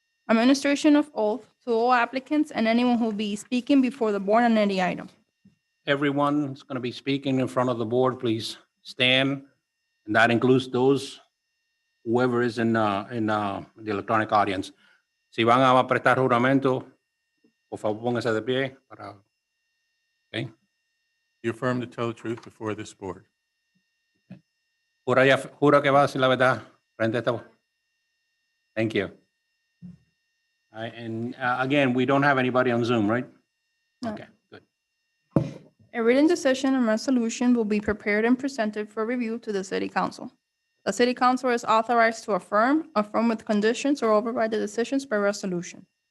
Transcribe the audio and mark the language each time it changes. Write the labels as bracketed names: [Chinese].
[English] Administration of oath to all applicants and anyone who will be speaking before the board on any item. Everyone's going to be speaking in front of the board, please stand. And that includes those, whoever is in the electronic audience. [Spanish] Si van a prestar juramento, por favor pónganse de pie para. [English] Okay. You affirm to tell the truth before this board. [Spanish] Jura que va a decir la verdad frente a esta. [English] Thank you. All right, and again, we don't have anybody on Zoom, right? No. Okay, good. A written decision and resolution will be prepared and presented for review to the City Council. The City Council is authorized to affirm with conditions, or override the decisions by resolution.